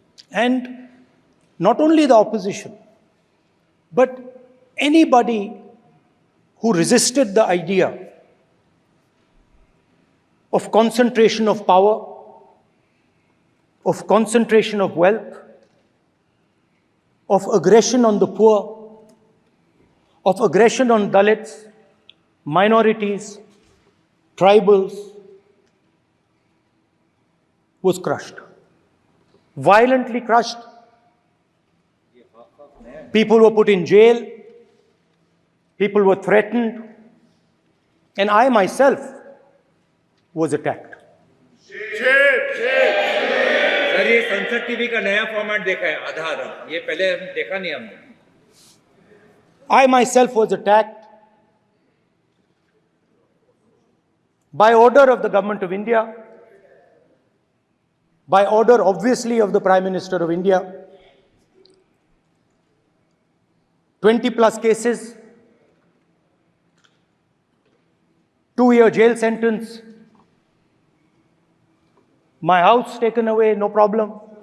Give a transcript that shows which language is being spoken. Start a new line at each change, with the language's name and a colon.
English: And not only the opposition, but anybody who resisted the idea of concentration of power, of concentration of wealth, of aggression on the poor, of aggression on Dalits, minorities, tribals, was crushed. Violently crushed. People were put in jail. People were threatened. And I myself was attacked.
Hindi: Sir, ये संसद TV का नया format देखा है, आधार, ये पहले देखा नहीं हमने।
English: I myself was attacked by order of the government of India, by order obviously of the Prime Minister of India. 20 plus cases, 2-year jail sentence, my house taken away, no problem.